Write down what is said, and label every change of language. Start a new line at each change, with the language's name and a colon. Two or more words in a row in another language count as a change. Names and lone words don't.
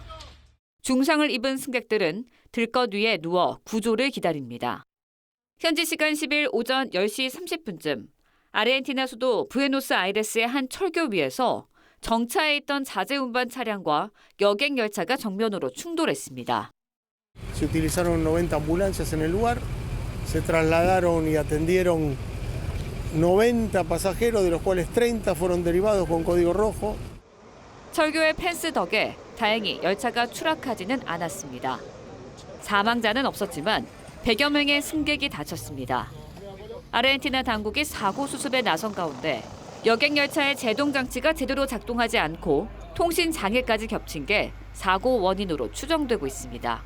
Korean: 중상을 입은 승객들은 들것 위에 누워 구조를 기다립니다. 현지 시간 10일 오전 10시 30분쯤 아르헨티나 수도 부에노스아이레스의 한 철교 위에서 정차해 있던 자재 운반 차량과 여객 열차가 정면으로 충돌했습니다.
Spanish: Se utilizaron 90 ambulancias en el lugar, se trasladaron y atendieron 90 pasajeros, de los cuales 30 fueron derivados con código rojo.
Korean: 철교의 펜스 덕에 다행히 열차가 추락하지는 않았습니다. 사망자는 없었지만 100여 명의 승객이 다쳤습니다. 아르헨티나 당국이 사고 수습에 나선 가운데 여객 열차의 제동 장치가 제대로 작동하지 않고 통신 장애까지 겹친 게 사고 원인으로 추정되고 있습니다.